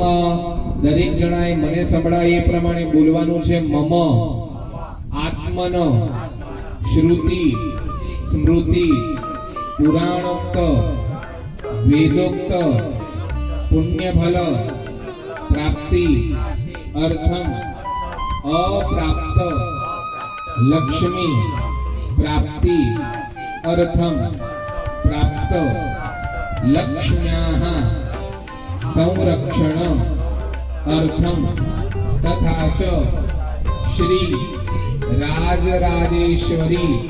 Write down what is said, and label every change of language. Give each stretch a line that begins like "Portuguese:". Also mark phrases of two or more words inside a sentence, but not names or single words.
Gujarati: દરેક જણાએ મને સંભળાય એ પ્રમાણે બોલવાનું છે.
Sanskrit: મમ આત્મનો શ્રુતિ સ્મૃતિ પુરાણોક્ત વેદોક્ત પુણ્યફલ પ્રાપ્તિ अर्थम अप्राप्त लक्ष्मी प्राप्ति अर्थम प्राप्त लक्ष्म्याः संरक्षण अर्थम तथा च श्री राजराजेश्वरी